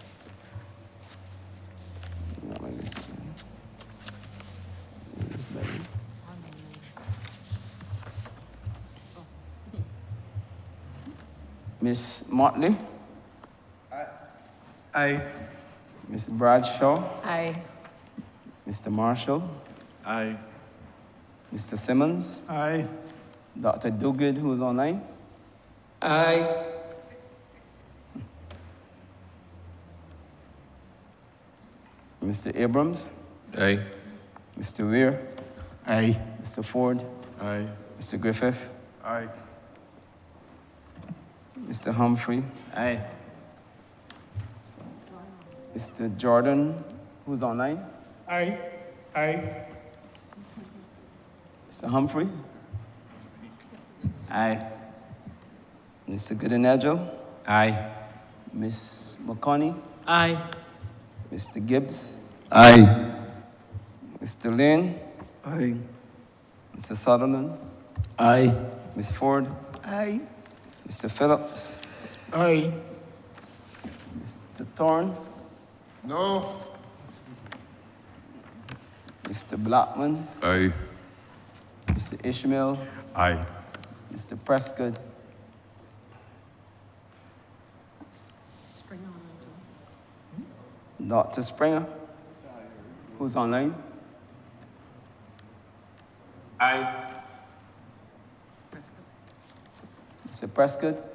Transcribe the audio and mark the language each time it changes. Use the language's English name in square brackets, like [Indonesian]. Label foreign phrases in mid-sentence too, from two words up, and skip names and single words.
[English] Not like this. Miss Motley? Aye. Miss Bradshaw? Aye. Mr. Marshall? Aye. Mr. Simmons? Aye. Dr. Duguid, who's online? Aye. Mr. Abrams? Aye. Mr. Weir? Aye. Mr. Ford? Aye. Mr. Griffith? Aye. Mr. Humphrey? Aye. Mr. Jordan, who's online? Aye. Aye. Mr. Humphrey? Aye. Mr. Goodenajo? Aye. Miss McConney? Aye. Mr. Gibbs? Aye. Mr. Lane? Aye. Mr. Sutherland? Aye. Miss Ford? Aye. Mr. Phillips? Aye. Mr. Thorne? No. Mr. Blackman? Aye. Mr. Ishmael? Aye. Mr. Prescott? Dr. Springer? Who's online? Aye. Mr. Prescott?